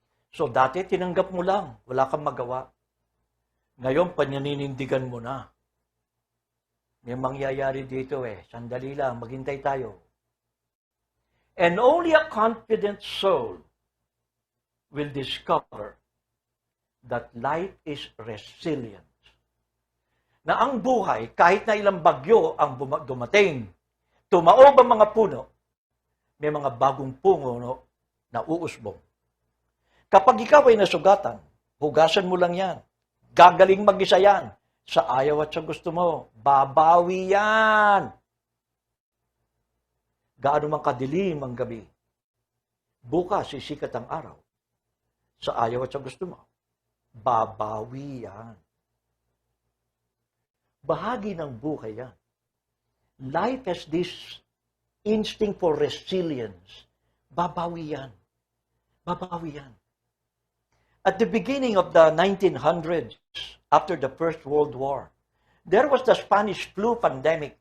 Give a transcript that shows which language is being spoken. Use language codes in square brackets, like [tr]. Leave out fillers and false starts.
[tl] So dati tinanggap mo lang, wala kang magawa. Ngayon, panyaninindigan mo na. May mangyayari dito Sandali lang, maghintay tayo. [en] And only a confident soul will discover that life is resilient. [tl] Na ang buhay, kahit na ilang bagyo ang dumating, tumaob ang mga puno, may mga bagong puno na uusbong. Kapag ikaw ay nasugatan, hugasan mo lang yan. Gagaling mag-isa yan. Sa ayaw at sa gusto mo, babawi yan. Gaano man kadilim ang gabi, bukas sisikat ang araw. Sa ayaw at sa gusto mo, babawi yan. Bahagi ng buhay yan. [en] Life has this instinct for resilience. [tl] Babawi yan. Babawi yan. [en] At the beginning of the 1900s, after the First World War, there was the Spanish flu pandemic.